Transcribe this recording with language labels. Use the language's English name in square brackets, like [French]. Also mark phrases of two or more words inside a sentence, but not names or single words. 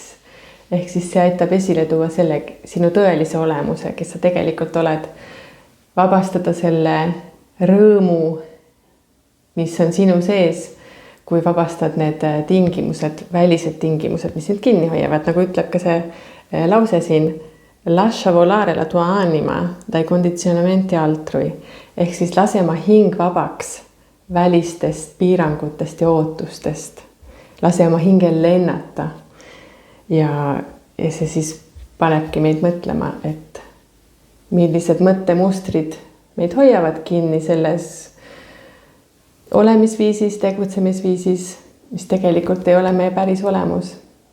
[Estonian] Ehk siis see aitab esile tuua selle sinu tõelise olemuse, kes sa tegelikult oled, vabastada selle rõõmu, mis on sinu sees, kui vabastad need tingimused, välised tingimused, mis sind kinni hoiavad, nagu ütleb ka see lause siin, [Italian] lascia volare la tua anima dai condizionamenti altrui, [Estonian] ehk siis lase oma hing vabaks välistest piirangutest ja ootustest. Lase oma hingel lennata. Ja see siis panebki meid mõtlema, et millised mõttemustrid meid hoiavad kinni selles olemisviisis, tegutsemisviisis, mis tegelikult ei ole meie päris olemus.